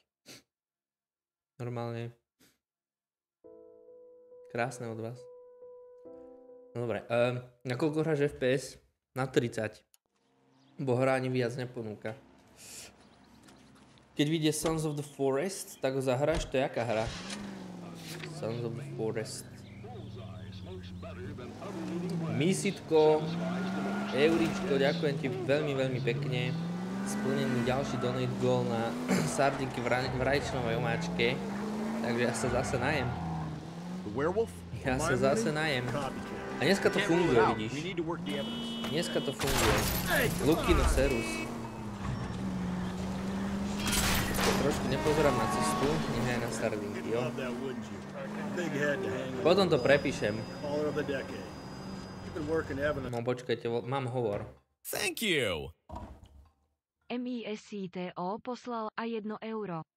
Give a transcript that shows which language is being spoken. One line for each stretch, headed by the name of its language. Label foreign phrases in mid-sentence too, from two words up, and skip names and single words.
Slovak: Normálne. Krásne od vás. No dobre, na koľko hráš FPS? Na 30. Bo hra ani viac neponúka. Keď vyjde Sons of the Forest, tak ho zahráš, to je aká hra? Sons of the Forest. Mísitko, Euričko, ďakujem ti veľmi, veľmi pekne. Splnený ďalší
English: donate goal
Slovak: na sardinky v rajčnovej omáčke. Takže ja sa zase najem. Ja sa zase najem. A dneska to funguje, vidíš. Dneska to funguje. Lukino Serus. Trošku nepozerám na cestu, nechaj na sardinky, jo. Potom to prepíšem. No počkajte, mám hovor.
English: Thank you.
Slovak: MISITO poslal a 1 euro.